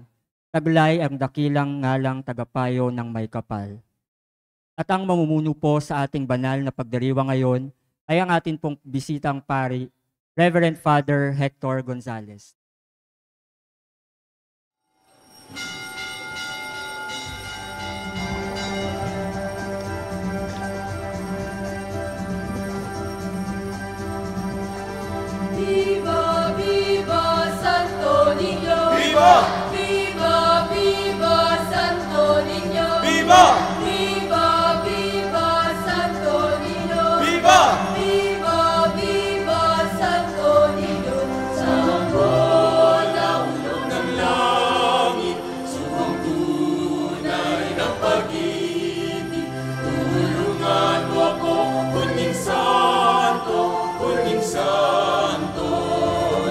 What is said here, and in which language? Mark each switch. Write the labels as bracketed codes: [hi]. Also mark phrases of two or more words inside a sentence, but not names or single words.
[tl] Taglay ang dakilang ngalang tagapayo ng may kapal. At ang mamumuno po sa ating banal na pagdiriwa ngayon ay ang atin pong bisitang pari, Reverend Father Hector Gonzalez. [es] Viva, viva Santo Niño. ¡Viva! Viva, viva Santo Niño. ¡Viva! Viva, viva Santo Niño. ¡Viva! Viva, viva Santo Niño. [tl] Sampo na ulo ng langit, suwang tunay ng pag-ibig. Tulungan mo ako, Huling Santo, Huling Santo.